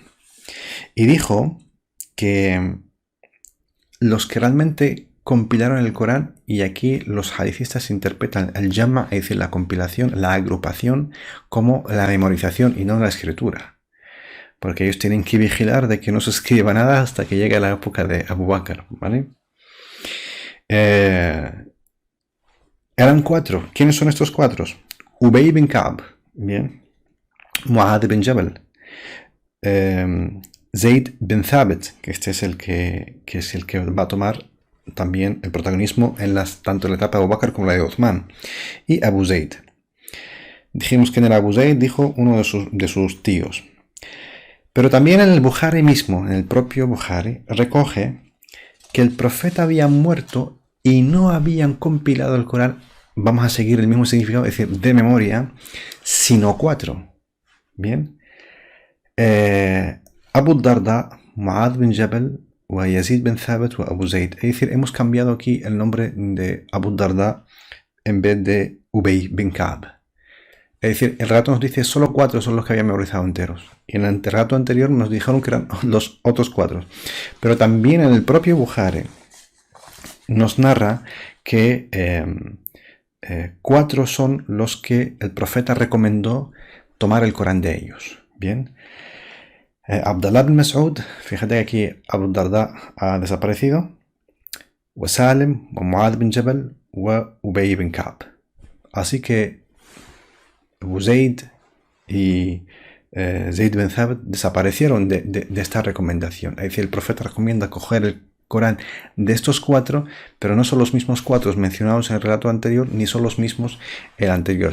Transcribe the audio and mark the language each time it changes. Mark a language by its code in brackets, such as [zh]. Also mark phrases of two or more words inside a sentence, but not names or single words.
[es] Y dijo que los que realmente compilaron el Corán, y aquí los hadithistas interpretan el Jamma, es decir, la compilación, la agrupación, como la memorización y no la escritura. Porque ellos tienen que vigilar de que no se escriba nada hasta que llegue la época de Abu Bakr, ¿vale? Eran 4. ¿Quiénes son estos 4? Ubay bin Ka'b. Bien. Mu'adh bin Jabal. Zayd bin Thabit, que este es el que va a tomar también el protagonismo tanto en la etapa de Abu Bakr como la de Uthman. Y Abu Zayd. Dijimos que en el Abu Zayd dijo uno de sus tíos. Pero también en el Bukhari mismo, en el propio Bukhari, recoge que el profeta había muerto y no habían compilado el Corán, vamos a seguir el mismo significado, es decir, de memoria, sino 4. Bien. Abu Darda, Mu'adh bin Jabal, Yazid bin Thabit y Abu Zayd. Es decir, hemos cambiado aquí el nombre de Abu Darda en vez de Ubay bin Ka'b. Es decir, el relato nos dice solo 4 son los que habían memorizado enteros. Y en el relato anterior nos dijeron que eran los otros 4. Pero también en el propio Bukhari nos narra que 4 son los que el profeta recomendó tomar el Corán de ellos. Bien. Abdullah bin Mas'ud, fíjate que aquí Abu Darda ha desaparecido. Wa Salim, wa Mu'adh bin Jabal, wa Ubay bin Ka'b. Así que Abu Zayd y Zayd bin Thabit desaparecieron de esta recomendación. Es decir, el profeta recomienda coger el Corán de estos 4, pero no son los mismos 4 mencionados en el relato anterior, ni son los mismos el anterior.